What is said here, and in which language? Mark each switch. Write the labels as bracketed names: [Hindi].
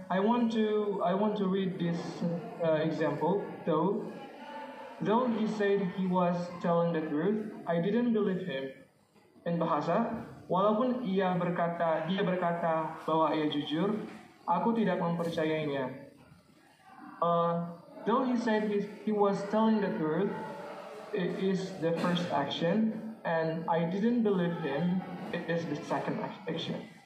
[English] I want to read this example. Though he said he was telling the truth, I didn't believe him. In bahasa, [Indonesian] walaupun dia berkata bahwa ia jujur, aku tidak mempercayainya. [English] Though he said he was telling the truth, it is the first action, and I didn't believe him, it is the second action.